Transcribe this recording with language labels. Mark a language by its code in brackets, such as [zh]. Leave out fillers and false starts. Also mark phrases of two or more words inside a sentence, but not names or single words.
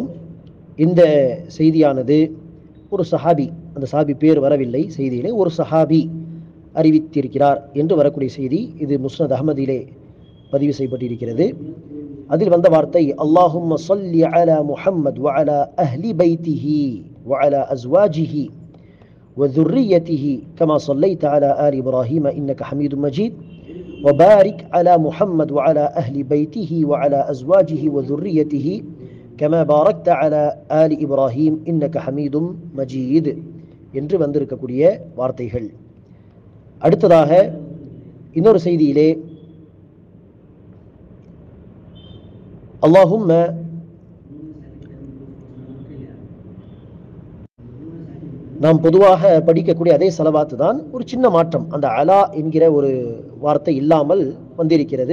[ta] இந்த செய்தியானது ஒரு சஹாபி, அந்த சஹாபி பேர் வரவில்லை செய்தியிலே, ஒரு சஹாபி அறிவித்திருக்கிறார் என்று வரக்கூடிய செய்தி. இது முஸ்னத் அஹ்மதிலே பதிவு செய்யப்பட்டிருக்கிறது. அதில் வந்த வார்த்தை [ar] اللهم صل على محمد وعلى أهل بيته وعلى أزواجه وذريته كما صليت على آل إبراهيم إنك حميد مجيد وبارك على محمد وعلى أهل بيته وعلى أزواجه وذريته كما باركت على آل إبراهيم إنك حميد مجيد [ta] என்று வந்திருக்கக்கூடிய வார்த்தைகள். அடுத்ததாக இன்னொரு செய்தியிலே அல்லாஹும்ம நாம் பொதுவாக படிக்கக்கூடிய அதே ஸலவாத்து தான், ஒரு சின்ன மாற்றம், அந்த அலா என்கிற ஒரு வார்த்தை இல்லாமல் வந்திருக்கிறது.